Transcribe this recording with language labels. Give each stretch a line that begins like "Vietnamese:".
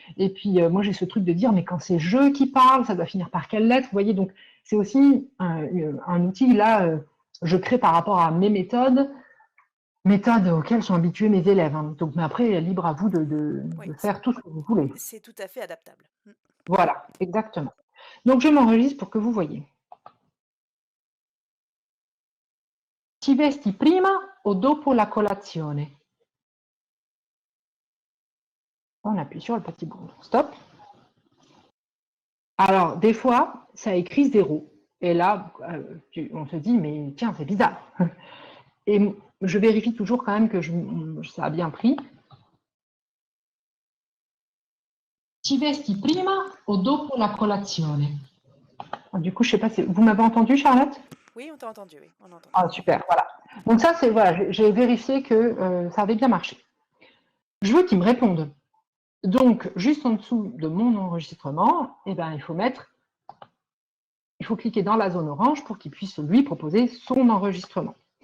French: Et puis, moi, j'ai ce truc de dire, mais quand c'est je qui parle, ça doit finir par quelle lettre. Vous voyez, donc, c'est aussi un outil, là, je crée par rapport à mes méthodes auxquelles sont habitués mes élèves. Hein. Donc, mais après, libre à vous de Oui, faire tout ce que vous voulez. c'est tout à fait adaptable. Voilà, exactement. Donc, je m'enregistre pour que vous voyez.
Italian: Ti vesti prima o dopo la colazione?
French: On appuie sur le petit bouton. Stop. Alors, des fois, ça écrit 0. Et là, on se dit, mais tiens, c'est bizarre. Et je vérifie toujours quand même que ça a bien pris.
Italian: Ti vesti prima o dopo la colazione?
French: Du coup, je ne sais pas si vous m'avez entendu, Charlotte? Oui, on t'a entendu, oui, on a entendu. Ah, super, voilà. Donc ça, c'est voilà, j'ai vérifié que ça avait bien marché. Je veux qu'ils me répondent. Donc, juste en dessous de mon enregistrement, eh ben, il faut cliquer dans la zone orange pour qu'il puisse lui proposer son enregistrement.